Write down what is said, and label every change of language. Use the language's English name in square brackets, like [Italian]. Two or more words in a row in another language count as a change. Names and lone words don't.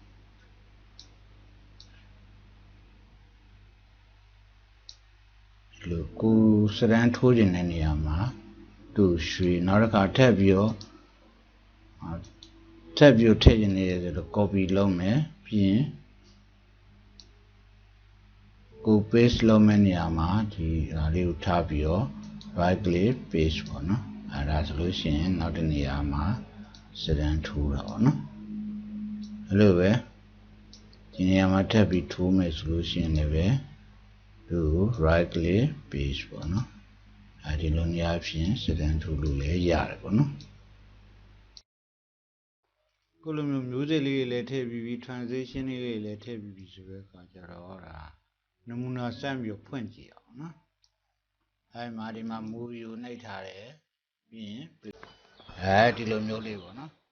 [Burmese] ဒီလိုကိုစရန်ထိုးခြင်းတဲ့နေရာမှာသူရွှေနောက်တစ်ခါထပ်ပြီးတော့ထည့်ခြင်းနေတယ်ဆိုတော့ copy လုပ်မယ်ပြီးရင် ကို paste လုပ်မယ့်နေရာမှာဒီဟာလေးကိုထားပြီးတော့ [English] right click paste [Burmese] ပေါ့နော်အဲ့ဒါဆိုလို့ရှိရင်နောက်တစ်နေရာမှာစရန်ထိုးတာပေါ့နော်အဲ့လိုပဲဒီနေရာမှာထပ်ပြီးထိုးမယ်ဆိုလို့ရှိရင်လည်းသူ [English] right click paste [Burmese] ပေါ့နော်အဲ့ဒီလိုနေရာဖြင့်စရန်ထိုးလို့လည်းရတယ်ပေါ့နော် ကိုလိုမျိုးစိတ်လေးတွေလည်းထည့်ပြီး transition လေးတွေလည်းထည့်ပြီးဆိုတဲ့အခါကျတော့ဒါနမူနာစမ်းပြီးဖွင့်ကြည့်အောင်နော်အဲဒီမှာဒီမှာ movie ကိုနှိပ်ထားတယ်ပြီးရင်ဒီလိုမျိုးလေးပေါ့နော်